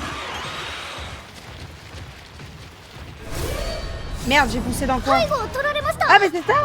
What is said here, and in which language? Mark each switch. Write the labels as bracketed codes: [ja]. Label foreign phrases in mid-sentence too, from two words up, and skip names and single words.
[fr] Merde, j'ai poussé dans quoi? [ja] 背後を取られました。 [fr] Ah, mais c'est ça?